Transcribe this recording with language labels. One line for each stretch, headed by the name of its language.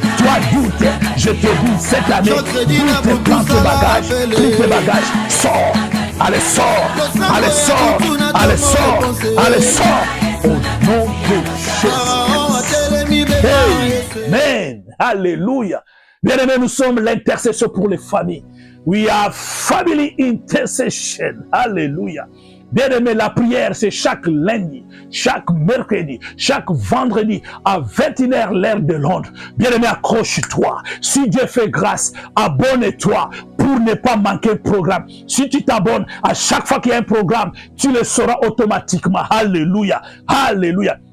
French: Toi doute, je te dis cette année, prends tes bagages, sors, allez sors, au nom de Jésus. Amen. Alléluia. Bien-aimés, nous sommes l'intercession pour les familles.
English: We are family intercession.
French: Alléluia. Bien-aimé, la prière, c'est chaque lundi, chaque mercredi, chaque vendredi à 21h l'heure de Londres. Bien-aimé, accroche-toi. Si Dieu fait grâce, abonne-toi pour ne pas manquer le programme. Si tu t'abonnes, à chaque fois qu'il y a un programme, tu le sauras automatiquement. Alléluia. Alléluia.